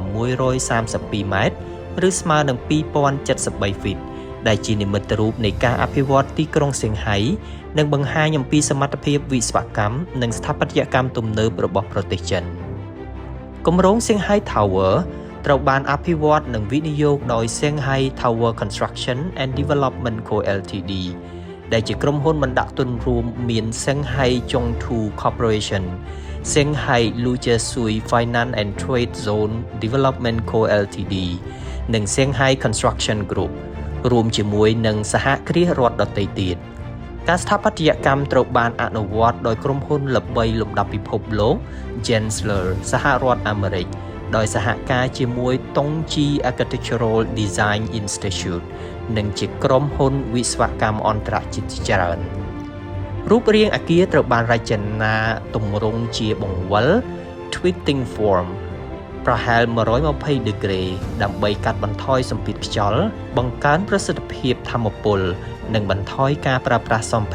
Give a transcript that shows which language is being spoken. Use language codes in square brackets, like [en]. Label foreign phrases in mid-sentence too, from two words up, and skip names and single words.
[km] 632 ម៉ែត្រឬស្មើនឹង 2073 ហ្វីតដែលជានិមិត្តរូបនៃការអភិវឌ្ឍទីក្រុងសៀងហៃនិងបង្ហាញអំពីសម ត្ថភាពវិស្វកម្មនិងស្ថាបត្យកម្មទំនើបរបស់ប្រទេសចិនគម្រោង Shanghai Tower ត្រូវបានអភិវឌ្ឍនិងវិនិយោគដោយ Shanghai Tower Construction and Development Co Ltd ដែលជាក្រុមហ៊ុនបណ្ដាក់ទុនរួមមាន Shanghai Zhongtou Corporation Shanghai Lujiazui Finance and Trade Zone Development Co Ltd និង Shanghai Construction Group រួមជាមួយនឹងសហគ្រាសរដ្ឋដទៃទៀតការស្ថាបត្យកម្មត្រូវបានអនុវត្ត ដោយក្រុមហ៊ុនល្បីលំដាប់ពិភពលោក Gensler សហរដ្ឋអាមេរិកដោយសហការជាមួយ Tongji Architectural Design Institute និងជាក្រុមហ៊ុនវិស្វកម្មអន្តរជាតិជាច្រើនរូបរាងអគារត្រូវបានរចនាទម្រង់ជាបង្វិល [en] Twisting Form [km] ប្រហែល 120 ដឺក្រេដើម្បីកាត់បន្ថយសម្ពាធខ្យល់បង្កើនប្រសិទ្ធភាពថាមពលនិងបន្ថយការប្រើប្រាស់សម្ភា